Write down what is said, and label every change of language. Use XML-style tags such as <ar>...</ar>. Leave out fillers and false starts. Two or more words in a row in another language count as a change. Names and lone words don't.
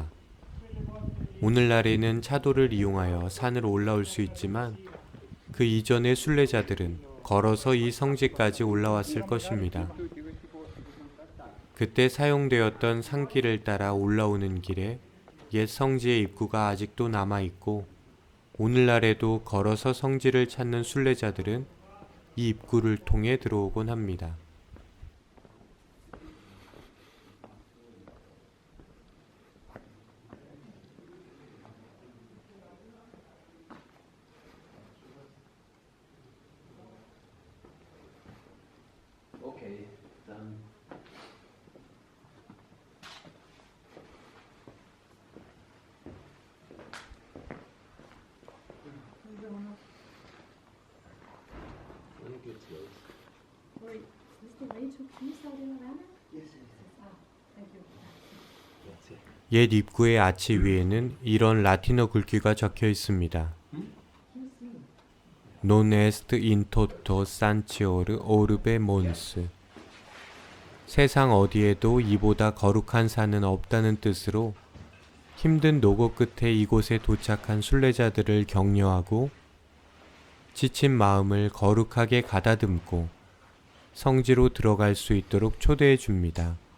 <ko>오늘날에는 차도를 이용하여 산을 올라올 수 있지만 그 이전의 순례자들은 걸어서 이 성지까지 올라왔을 것입니다. 그때 사용되었던 산길을 따라 올라오는 길에 옛 성지의 입구가 아직도 남아있고 오늘날에도 걸어서 성지를 찾는 순례자들은 이 입구를 통해 들어오곤 합니다.</ko> <de>Okay, dann. Wann geht's los? Oi, ist der Rachel Keys</de> <en>out in Havana? Yes, Ah, thank you. that's it.</en> <ko>옛 입구의 아치 위에는 이런 라틴어 글귀가 적혀 있습니다.</ko> <la>Non est in toto sancior orbe mons.</la> <ko>세상 어디에도 이보다 거룩한 산은 없다는 뜻으로 힘든 노고 끝에 이곳에 도착한 순례자들을 격려하고 지친 마음을 거룩하게 가다듬고 성지로 들어갈 수 있도록 초대해 줍니다.</ko>